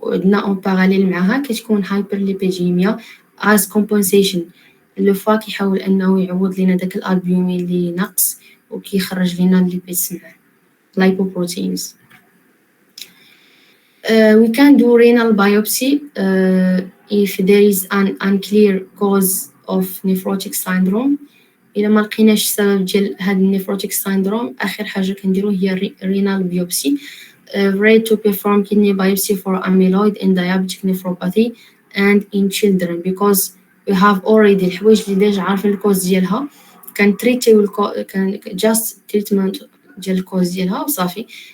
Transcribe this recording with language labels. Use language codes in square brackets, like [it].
[ar] وعندنا اون باراليل معها كتكون هايبرليبيديميا [en] as compensation. [ar] لو فوا كيحاول انه يعوض لينا داك الالبومين اللي ناقص وكيخرج لينا الليبيدز معاه lipoproteins. [en] We can do renal biopsy if there is an unclear cause of nephrotic syndrome. [ar] إلا ما لقيناش السبب ديال هاد النيفروتيك سايندروم، آخر حاجة كنديرو هي renal biopsy. [en] Rate to perform kidney biopsy for amyloid and diabetic nephropathy and in children because we have already [ar] الحوايج اللي ديجا عارفين الكوز ديالها، كنتريتيو كان [en] just treatment [ar] ديال الكوز ديالها وصافي.